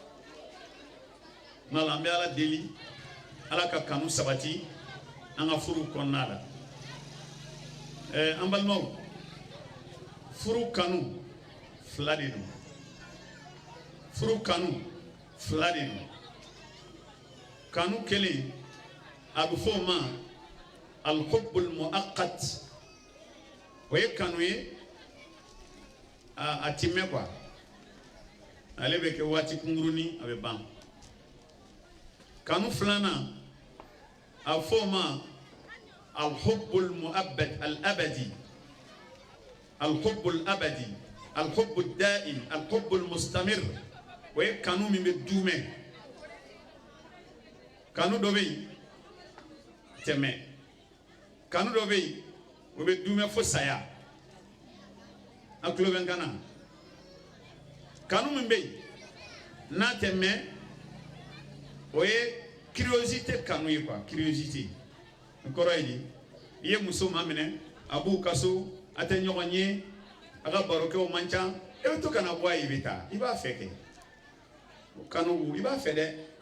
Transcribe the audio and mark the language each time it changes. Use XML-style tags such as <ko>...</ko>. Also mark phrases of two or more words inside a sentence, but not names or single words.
<bm>nka an bɛ ala deli ala ka kanu sabati an ka furu kɔnɔna la an balimaw furu kanu fila de don furu kanu fila de don kanu kelen a bɛ fɔ o ma</bm> <ar>الحب المؤقت</ar> <bm>o ye kanu ye a ti mɛn quoi ale bɛ kɛ waati kunkurunin a bɛ ban kanu filanan a bɛ fɔ o ma</bm> <ar>الحب المؤبد الأبدي الحب الأبدي الحب الدائم الحب المستمر</ar> <bm>o ye kanu min bɛ duumɛ kanu dɔ bɛ yen tɛmɛ kanu dɔ bɛ yen o bɛ duumɛ fo saya a tulo bɛ n kan na kanu min bɛ yen n'a tɛ mɛn o ye curiosité kanu ye quoi curiosité o kɔrɔ ye di i ye muso maminɛ a b'u ka so a tɛ ɲɔgɔn ye a ka barokɛw man ca e bɛ to ka na bɔ a ye i bɛ taa i b'a fɛ kɛ o kanu i b'a fɛ dɛ</bm>